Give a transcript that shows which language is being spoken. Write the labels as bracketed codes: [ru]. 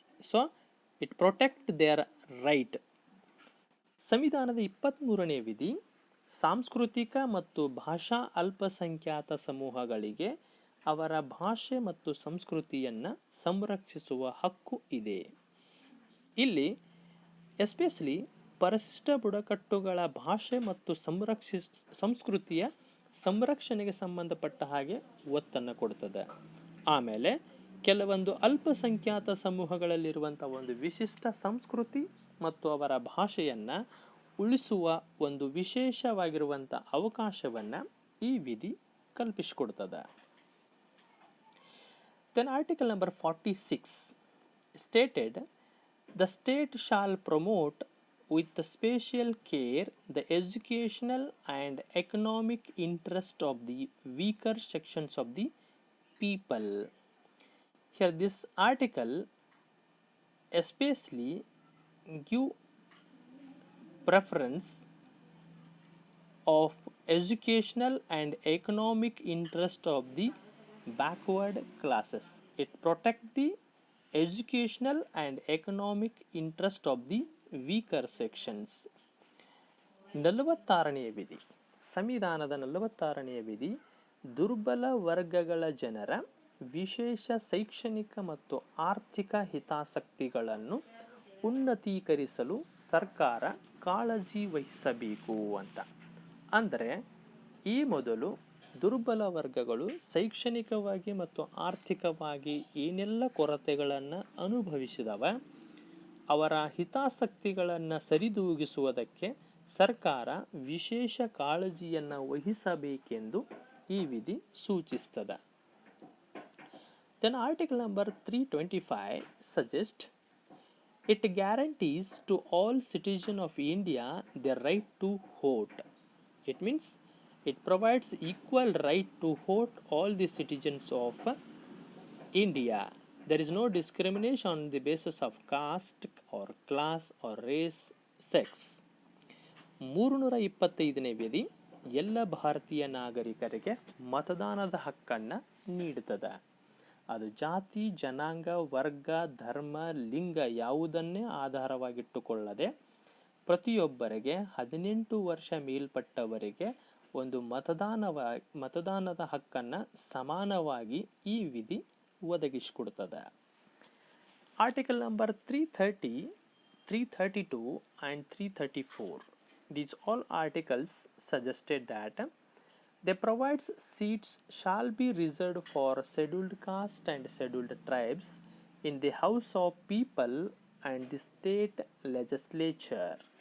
[en] So, it protect their right. [kn] ಸಂವಿಧಾನದ 23ನೇ ವಿಧಿ ಸಾಂಸ್ಕೃತಿಕ ಮತ್ತು ಭಾಷಾ ಅಲ್ಪಸಂಖ್ಯಾತ ಸಮೂಹಗಳಿಗೆ ಅವರ ಭಾಷೆ ಮತ್ತು ಸಂಸ್ಕೃತಿಯನ್ನು ಸಂರಕ್ಷಿಸುವ ಹಕ್ಕು ಇದೆ. ಇಲ್ಲಿ ಎಸ್ಪೆಷಲಿ ಪರಿಶಿಷ್ಟ ಬುಡಕಟ್ಟುಗಳ ಭಾಷೆ ಮತ್ತು ಸಂಸ್ಕೃತಿಯ ಸಂರಕ್ಷಣೆಗೆ ಸಂಬಂಧಪಟ್ಟ ಹಾಗೆ ಒತ್ತನ್ನು ಕೊಡ್ತದೆ. ಆಮೇಲೆ ಕೆಲವೊಂದು ಅಲ್ಪಸಂಖ್ಯಾತ ಸಮೂಹಗಳಲ್ಲಿರುವಂಥ ಒಂದು ವಿಶಿಷ್ಟ ಸಂಸ್ಕೃತಿ ಮತ್ತು ಅವರ ಭಾಷೆಯನ್ನು ಉಳಿಸುವ ಒಂದು ವಿಶೇಷವಾಗಿರುವಂಥ ಅವಕಾಶವನ್ನು ಈ ವಿಧಿ ಕಲ್ಪಿಸಿಕೊಡ್ತದೆ. [en] Then article number 46 stated the state shall promote with special care the educational and economic interest of the weaker sections of the people. Here this article especially give preference of educational and economic interest of the backward classes. It protect the educational and economic interest of the weaker sections. [kn] 46ನೇ ವಿಧಿ, ಸಂವಿಧಾನದ 46ನೇ ವಿಧಿ ದುರ್ಬಲ ವರ್ಗಗಳ ಜನರ ವಿಶೇಷ ಶೈಕ್ಷಣಿಕ ಮತ್ತು ಆರ್ಥಿಕ ಹಿತಾಸಕ್ತಿಗಳನ್ನು ಉನ್ನತೀಕರಿಸಲು ಸರ್ಕಾರ ಕಾಳಜಿ ವಹಿಸಬೇಕು ಅಂತ. ಅಂದರೆ ಈ ಮೊದಲು ದುರ್ಬಲ ವರ್ಗಗಳು ಶೈಕ್ಷಣಿಕವಾಗಿ ಮತ್ತು ಆರ್ಥಿಕವಾಗಿ ಏನೆಲ್ಲ ಕೊರತೆಗಳನ್ನು ಅನುಭವಿಸಿದವ, ಅವರ ಹಿತಾಸಕ್ತಿಗಳನ್ನು ಸರಿದೂಗಿಸುವುದಕ್ಕೆ ಸರ್ಕಾರ ವಿಶೇಷ ಕಾಳಜಿಯನ್ನು ವಹಿಸಬೇಕೆಂದು ಈ ವಿಧಿ ಸೂಚಿಸ್ತದೆ. [en] Then article number 325 suggests it guarantees to all citizens of India their right to vote. It means it provides equal right to vote all the citizens of India. There is no discrimination on the basis of caste or class or race, sex. [kn] 325ನೇ ವಿಧಿ ಎಲ್ಲ ಭಾರತೀಯ ನಾಗರಿಕರಿಗೆ ಮತದಾನದ ಹಕ್ಕನ್ನು ನೀಡುತ್ತದೆ. ಅದು ಜಾತಿ, ಜನಾಂಗ, ವರ್ಗ, ಧರ್ಮ, ಲಿಂಗ ಯಾವುದನ್ನೇ ಆಧಾರವಾಗಿಟ್ಟುಕೊಳ್ಳದೆ ಪ್ರತಿಯೊಬ್ಬರಿಗೆ 18 ವರ್ಷ ಮೇಲ್ಪಟ್ಟವರಿಗೆ ಒಂದು ಮತದಾನದ ಹಕ್ಕನ್ನು ಸಮಾನವಾಗಿ ಈ ವಿಧಿ ಒದಗಿಸಿಕೊಡುತ್ತದೆ. [en] Article number 330, 332 and 334. These all articles suggested that they provides seats shall be reserved for scheduled caste and scheduled tribes in the House of People and the state legislature.